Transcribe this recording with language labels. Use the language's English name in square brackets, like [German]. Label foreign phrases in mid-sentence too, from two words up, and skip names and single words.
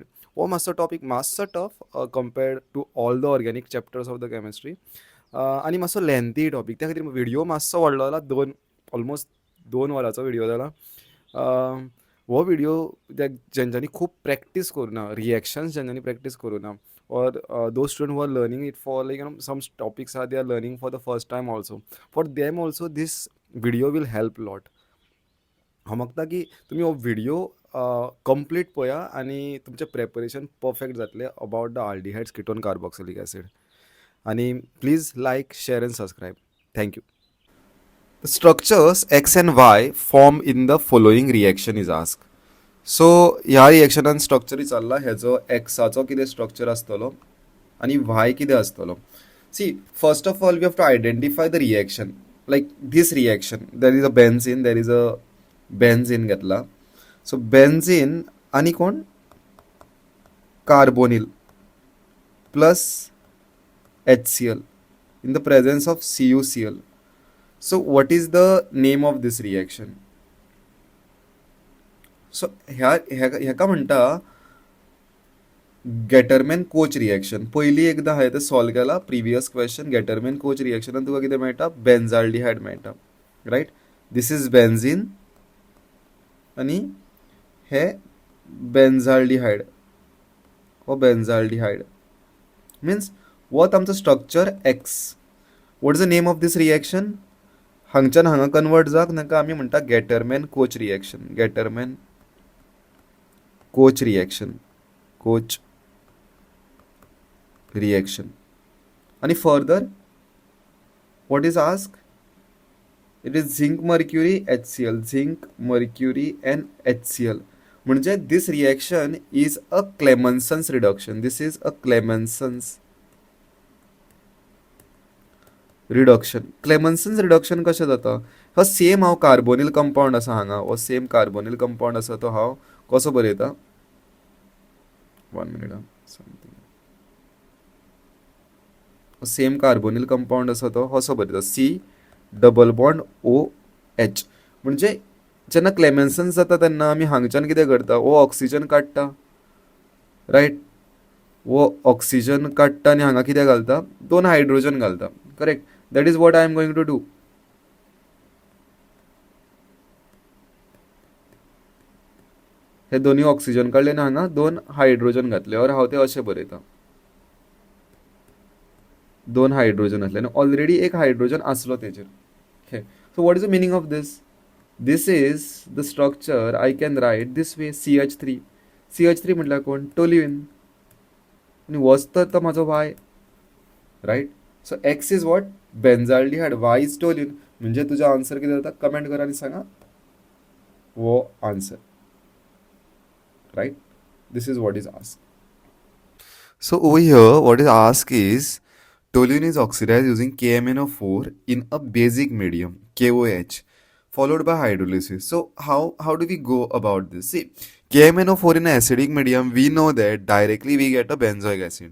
[Konkani] हो मातसो टॉपीक मातसो [English] tough compared to all the organic chapters of the chemistry. [Konkani] आनी मातसो लेंथी टॉपीक, त्या खातीर व्हिडिओ मातसो व्हडलो जाला. ऑलमोस्ट 2 वरांचो व्हिडिओ जाला. हो व्हिडिओ जेंच्यांनी खूब प्रॅक्टीस करुना, रिएक्शन्स जेंच्यांनी प्रॅक्टीस करुना, [English] or those students who are learning it for, like, some topics are they are learning for the first time also, for them also this video will help lot. [Konkani] हांव मागता की तुमी हो व्हिडिओ कंप्लीट पळया आनी तुमचें [English] preparation perfect [Konkani] जातलें [English] about the aldehydes ketone carboxylic acid. आनी please like, share and subscribe. thank you. The structures X and Y form in the following reaction is asked. [Konkani] सो ह्या रिएक्शनान स्ट्रक्चर विचारला, हेजो एक्साचो कितें स्ट्रक्चर आसतलो आनी व्हाय कितें आसतलो. [English] See, first of all we have to identify the reaction. like this reaction, there is a benzene, there is a benzene, देर इज अ बेन्झीन घेतला. so benzene [Konkani] आनी कोण, [English] carbonyl plus HCl in the presence of CuCl. So what is the name of this reaction? [Konkani] सो हेका म्हणटा गेटरमॅन कोच रिएक्शन. पयली एकदां हांवें तें सॉल्व केला [English] previous question. [Konkani] गेटरमॅन कोच रिएक्शनान तुका कितें मेळटा, बेन्झाल्डिहायड मेळटा. [English] right, this is benzene [Konkani] आनी हे [English] बेन्झाल्डिहायड. [Konkani] हो बेन्झाल्डिहायड [English] means what [Konkani] आमचो स्ट्रक्चर एक्स. [English] What is the name of this reaction? [Konkani] हांगच्यान हांगा कन्वर्ट जावंक ताका आमी म्हणटा गेटरमॅन कोच रिएक्शन. गेटरमॅन कोच रिएक्शन, कोच रिएक्शन. [English] आणि फर्दर what is asked? It is zinc mercury HCl, zinc mercury and HCl. म्हणजे this reaction is a Clemenson's reduction. This is a Clemenson's reduction. [Konkani] Clemenson's reduction कशें जाता? हो सेम हांव [English] carbonyl compound [Konkani] आसा हांगा, हो [English] same carbonyl compound [Konkani] आसा तो हांव कसो बरयता, 1 minute. [English] same carbonyl compound [Konkani] आसा तो कसो बरयता, [English] C double bond OH. [Konkani] म्हणजे जेन्ना क्लेमेन्सन जाता तेन्ना आमी हांगच्यान कितें करता, हो ऑक्सिजन काडटा. रायट, वो ऑक्सिजन काडटा आनी हांगा कितें घालता, 2 हायड्रोजन घालता. [English] Correct, that is what I am going to do. [Konkani] हे दोन्ही ऑक्सिजन काडले आनी हांगा 2 हायड्रोजन घातले, और हांव ते अशें बरयता. 2 हायड्रोजन घातले आनी ऑलरेडी एक हायड्रोजन आसलो तेजेर. [English] Okay, so what is the meaning of this? This is the structure I can write this way, CH3. [Konkani] CH3 म्हटल्यार कोण, टोल्युइन. आनी वच तर म्हाजो वाय. [English] Right, so X is what, benzaldehyde, Y is toluene. [Konkani] म्हणजे तुजो आन्सर कितें जाता, कमेंट करा आनी सांगा वो आन्सर. रायट, [English] This is what is ask. So over here, what is asked is toluene is oxidized using KMnO4 in a basic medium, KOH, followed by hydrolysis. So how do we go about this? See, KMnO4 in an acidic medium, we know that directly we get a benzoic acid.